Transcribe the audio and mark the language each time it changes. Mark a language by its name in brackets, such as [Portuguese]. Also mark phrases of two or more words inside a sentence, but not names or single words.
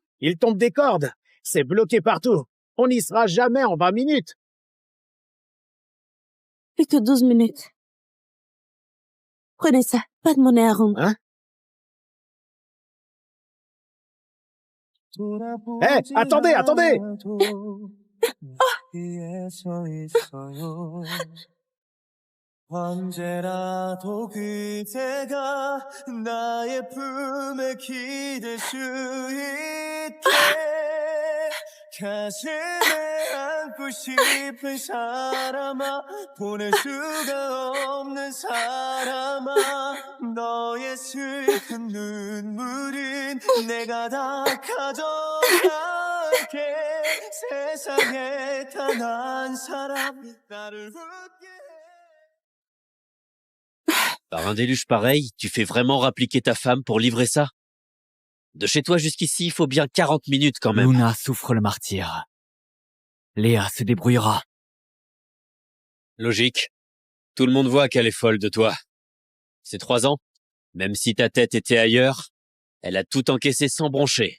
[French] Il tombe des cordes. C'est bloqué partout. On n'y sera jamais en 20 minutes. Plus que 12 minutes. Prenez ça, pas de monnaie à rendre. Hein? Hé, attendez, attendez! [Korean] 언제라도 그대가 나의 품에 기댈 수 있게 가슴에 안고 싶은 사람아 보낼 수가 없는 사람아 너의 슬픈 눈물은 내가 다 가져갈게 세상에 단 한 사람 나를 웃게 [French] Par un déluge pareil, tu fais vraiment rappliquer ta femme pour livrer ça? De chez toi jusqu'ici, il faut bien 40 minutes quand même. Luna souffre le martyre. Léa se débrouillera. Logique. Tout le monde voit qu'elle est folle de toi. Ces 3 ans, même si ta tête était ailleurs, elle a tout encaissé sans broncher.